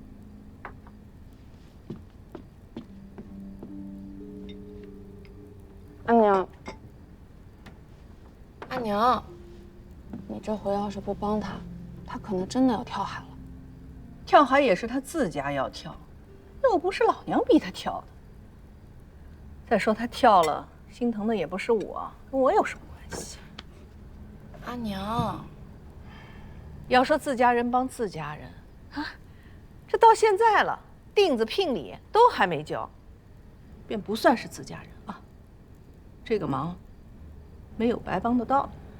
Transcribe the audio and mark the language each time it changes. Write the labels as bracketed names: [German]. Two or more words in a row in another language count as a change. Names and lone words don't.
[Chinese] 阿娘，阿娘，你这回要是不帮他，他可能真的要跳海了。跳海也是他自家要跳，又不是老娘逼他跳的。再說他跳了，心疼的也不是我，跟我有什麼關係？阿娘，要說自家人幫自家人啊，這到現在了，定子聘禮都還沒交，便不算是自家人啊。這個忙沒有白幫得到的。